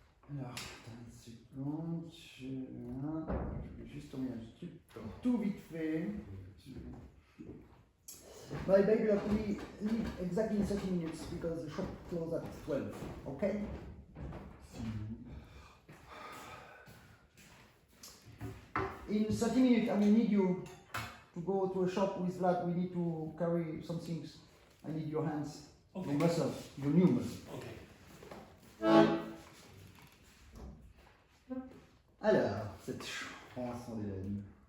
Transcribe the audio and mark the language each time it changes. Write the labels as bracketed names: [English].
[French] Alors, attends une seconde. Je vais juste tourner un truc tout vite fait. [English] My baby, you have to leave exactly in 30 minutes because the shop closes at 12. Okay? In 30 minutes, I will need you to go to a shop with Vlad. We need to carry some things. I need your hands, Okay. your muscle, your new muscle. Okay. [French] Alors, cette chanson d'Hélène.